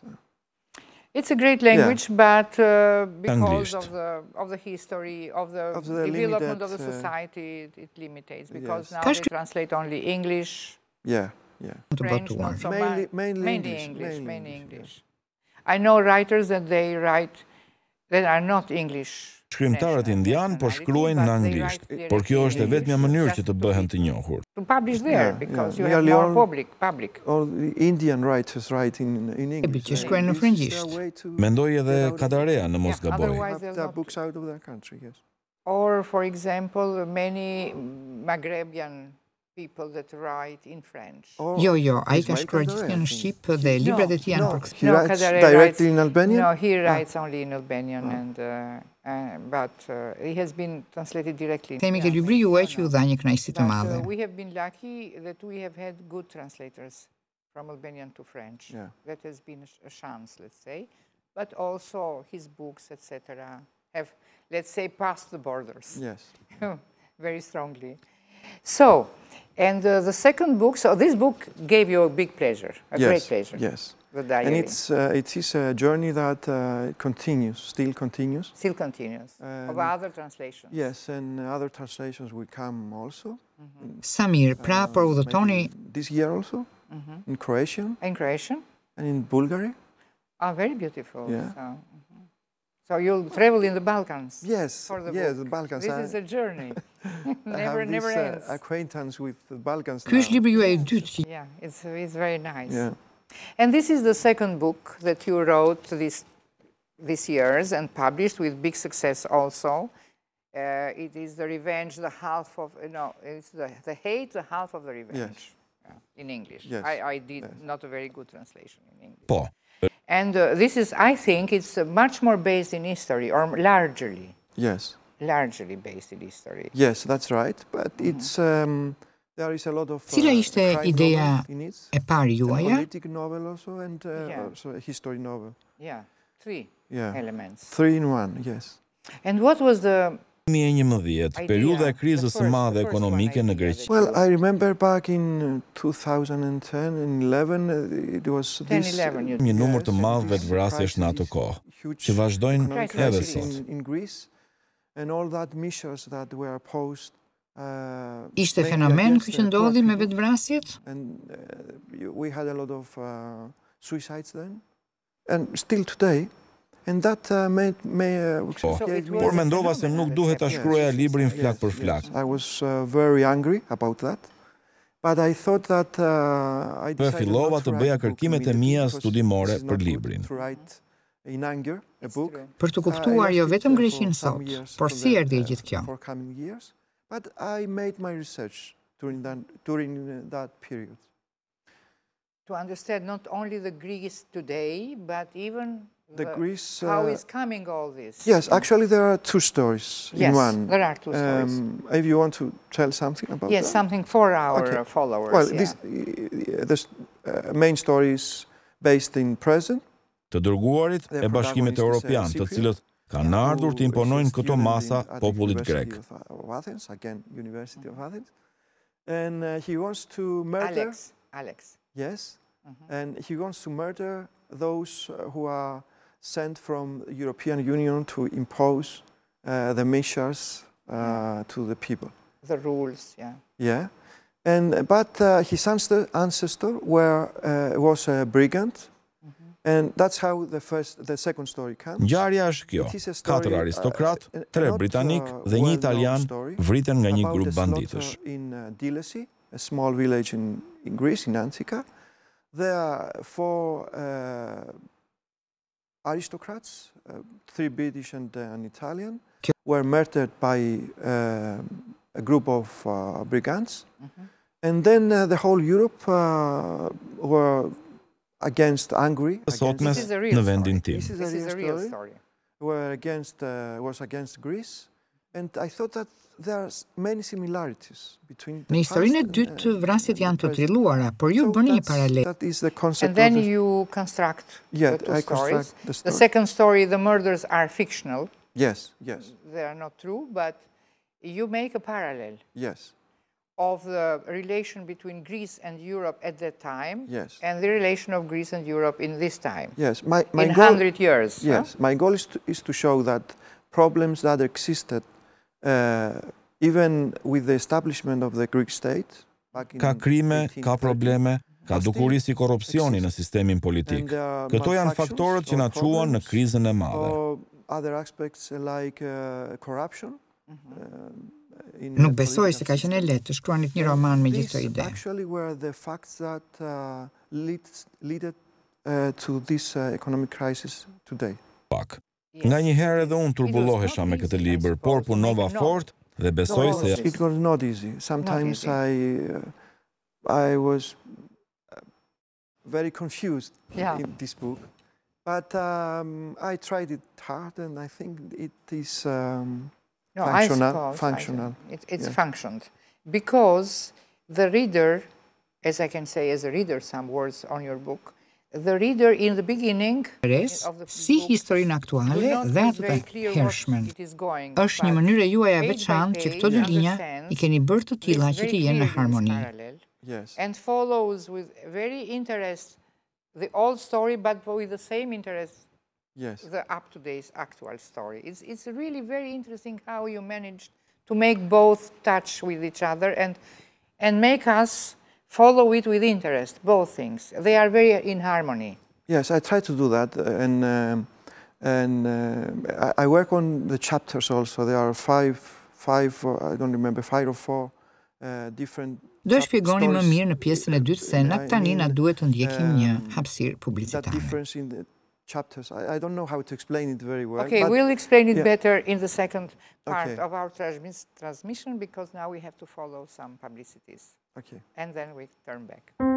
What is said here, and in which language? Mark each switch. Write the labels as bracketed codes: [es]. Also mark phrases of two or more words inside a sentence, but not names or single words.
[en] It's a great language, but because of the history, of the development of the society, it limits. Because now they translate only English. Yeah. French, not so much. Mainly English. I know writers that they write that are not English. [sq] Shkrimtarët indian po shkruajnë në anglisht, por kjo është e vetmja mënyrë që të bëhen të njohur. [en] To publish there, because you have more public. All the Indian writers write in English. [sq] Që shkruajnë në frëngjisht. Mendoj edhe Kadarea në mos gaboj. [en] Have books out of their country, yes. Or, for example, many Maghrebian people that write in French. [sq] Jo, ai ka shkruar gjithnjë në shqip dhe librat e tij janë për këtë. [en] He writes directly in Albanian? No, he writes only in Albanian, but he has been translated directly. [sq] Themi që libri juaj që ju dha një kënaqësi të madhe. [en] We have been lucky that we have had good translators from Albanian to French. That has been a chance, let's say. But also his books, etc., have, let's say, passed the borders. Yes. Very strongly. So, and the second book, so this book gave you a big pleasure, great pleasure. Yes. The diary. And it is a journey that still continues. Still continues, of other translations. Yes, and other translations will come also. [sq] Samir, pra për udhëtoni... [en] This year also, in Croatian. In Croatian. And in Bulgaria. Oh, very beautiful. Yeah. So you'll travel in the Balkans. Yes, for the the Balkans. This is a journey. never this, ends. Acquaintance with the Balkans. [sq] Ky është libri juaj i dytë. [en] Yeah, it's very nice. Yeah. And this is the second book that you wrote this years and published with big success also. It is the revenge, the half of it's the hate, the half of the revenge. Yes. In English. Yes. I did not a very good translation in English. Po. And this is, I think, it's much more based in history, or largely. Yes. largely based in history. Yes, that's right, but it's there is a lot of [sq] Cila ishte ideja e parë juaja? [en] Politic novel also and also a history novel. Yeah, three elements. 3 in 1, yes. And what was the 2011, [sq] periudha e krizës së madhe ekonomike në Greqi. [en] Well, I remember back in 2010 and 11 it was this [sq] Një numër të madh vetvrasjesh në atë kohë, që vazhdojnë edhe sot. [en] in Greece and all that measures that were posed [sq] Ishte fenomen ky që ndodhi me vetvrasjet? [en] and we had a lot of suicides then and still today. And that [sq] Por mendova se nuk duhet ta shkruaja librin flak për flak. [en] I was very angry about that. But I thought that I [sq] fillova të bëja kërkimet e mia studimore për librin. [en] In anger, a book. [sq] Për të kuptuar jo vetëm Greqinë sot, por si erdhi gjithë kjo. [en] But I made my research during that period. To understand not only the Greece today, but even Greece, how is coming all this? Yes, actually there are 2 stories in one. Yes, there are 2 stories. If you want to tell something about that? Yes, something for our followers. Well, this main story is based in present. [sq] Të dërguarit e bashkimit evropian, të cilët kanë ardhur të imponojnë këto masa popullit grek. [en] Athens, again, University of Athens. And he wants to murder... Alex. Yes, and he wants to murder those who are sent from the European Union to impose the measures to the people. The rules, yeah. Yeah, but his ancestor was a brigand, and that's how the second story comes. [sq] Ngjarja është kjo: 4 aristokrat, 3 britanik dhe 1 italian vriten nga një grup banditësh. [en] In Dilesi, a small village in Greece, in Antica, there are 4 aristocrats, 3 British and an Italian, were murdered by a group of brigands. And then the whole Europe were angry. [sq] Sot mes në vendin tim. [en] This is a real story. Was against Greece. And I thought that there are many similarities between [sq] Në historinë e dytë vrasjet janë të trilluara, por ju bëni një paralel. [en] And then you construct the 2 stories. The second story, the murders are fictional. Yes. They are not true, but you make a parallel. Yes. Of the relation between Greece and Europe at that time, yes, and the relation of Greece and Europe in this time. Yes, my in goal, 100 years. Yes, my goal is to show that problems that existed even with the establishment of the Greek state. [sq] Ka krime, ka probleme, ka dukuri si korrupsioni në sistemin politik. Këto janë faktorët që na çuan në krizën e madhe. [en] Other aspects like corruption. [sq] Nuk besoj se ka qenë lehtë të shkruanit një roman me gjithë këto ide. [en] Actually were the facts that led to this economic crisis today. [sq] Pak. Nga një herë edhe unë turbullohesha me këtë libër, por punova fort dhe besoj se [en] it was not easy. Sometimes I was very confused in this book, but I tried it hard, and I think it is functional. It's functioned because the reader, as I can say as a reader, some words on your book. The reader in the beginning [sq] si historinë aktuale dhe atë të hershmen. Është një mënyrë juaj e veçantë që këto 2 linja I keni bërë të tilla që të jenë në harmoni. [en] And follows with very interest the old story, but with the same interest the up-to-date actual story. It's really very interesting how you managed to make both touch with each other and make us follow it with interest, both things. They are very in harmony. Yes, I try to do that, and I work on the chapters also. There are five, I don't remember, 5 or 4 different. [sq] Do shpjegoni më mirë në pjesën e dytë se na tani na duhet të ndjekim një hapësirë publicitare. [en] The difference in the chapters. I don't know how to explain it very well. Okay, we'll explain it better in the second part of our transmission, because now we have to follow some publicities. Okay. And then we turn back.